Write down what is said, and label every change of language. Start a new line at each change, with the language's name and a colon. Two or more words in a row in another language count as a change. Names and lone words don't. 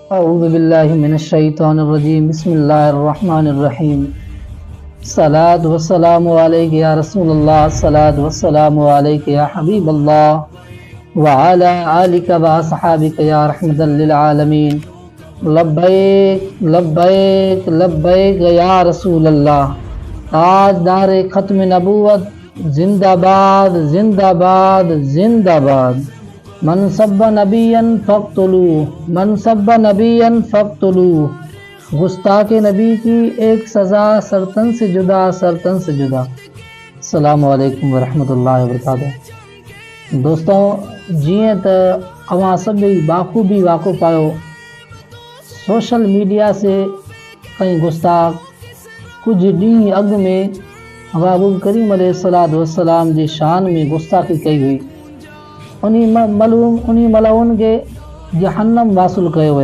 Arabic: أعوذ بالله من الشيطان الرجيم بسم الله الرحمن الرحيم الصلاة والسلام عليك يا رسول الله الصلاة والسلام عليك يا حبيب الله وعلى آلك وأصحابك يا رحمة للعالمين لبيك لبيك لبيك يا رسول الله.
Urdu: تاجدار ختم نبوت زندہ باد زندہ باد زندہ باد.
Arabic: من سب نبيا فاقتلوه، من سب نبيا فاقتلوه.
Urdu: گستاخ نبی کی ایک سزا سر تن سے جدا، سر تن سے جدا.
Arabic: السلام عليكم ورحمة الله وبركاته.
Sindhi: दोस्तों, जीअं त अवां सभई बाख़ूबी वाक़ुफ़ आहियो, सोशल मीडिया
Urdu: سے کئی گستاخ کچھ
Sindhi: ॾींहं अॻु में महबूब करीम
Arabic: عليه الصلاة والسلام
Sindhi: जी शान में गुस्ताखी कई हुई। उन्हीं मलऊन खे जहन्नम वासुल कयो वियो।